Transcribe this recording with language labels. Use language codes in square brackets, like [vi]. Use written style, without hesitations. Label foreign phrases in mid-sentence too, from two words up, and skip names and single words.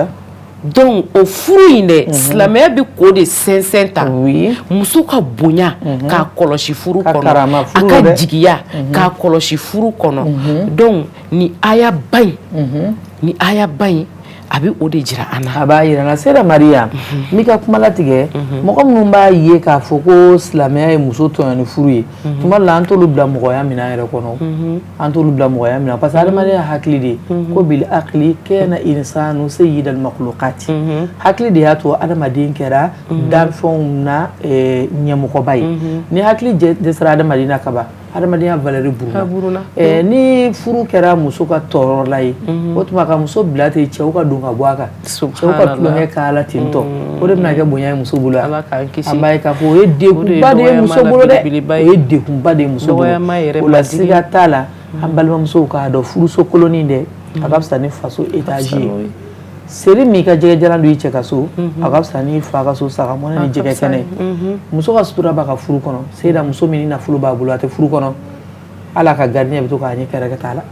[bm] donc o furu in dɛ silamɛya bɛ k'o de sɛnsɛn ta muso ka bonya k'a kɔlɔsi furu kɔnɔ a ka jigiya k'a kɔlɔsi furu kɔnɔ donc ni aya ba in abi o de jira ana aba yira na sera Maria mika kuma latige mɔgɔ minnu b'a ye k'a fɔ ko silamɛya ye muso tɔɲɔ ni furu ye tuma la an t'olu bila mɔgɔya mina yɛrɛ kɔnɔ an t'olu bila mɔgɔya mina [fr] parce que [bm] adamadenya hakili de ko [ar] بالعقل كان الإنسان سيد [bm] makhluqat hakili de y'a to adamaden kɛra danfɛnw na ɲɛmɔgɔba ye ni hakili dɛsɛra adamaden na kaban adamadenya valeur buruna ni furu kɛra muso ka tɔɔrɔla ye o tuma ka muso bila ten cɛw ka don ka bɔ a kan cɛw ka tulonkɛ k'a la ten tɔ o de bɛna kɛ bonya ye muso bolo an b'a ye k'a fɔ o ye degunba de ye muso bolo dɛ o ye degunba de ye muso bolo o la siga t'a la an balimamusow k'a dɔn furuso koloni dɛ a ka fisa ni faso étage ye seri min ka jɛgɛ jalan don i cɛ ka so a ka fisa ni fa ka so saga mɔnɛ ni jɛgɛ kɛnɛ muso ka sutura b'a ka furu kɔnɔ seyida muso min nafolo b'a bolo a tɛ furu kɔnɔ ala ka gardien bɛ to k'a ɲɛ kɛrɛ ka taa la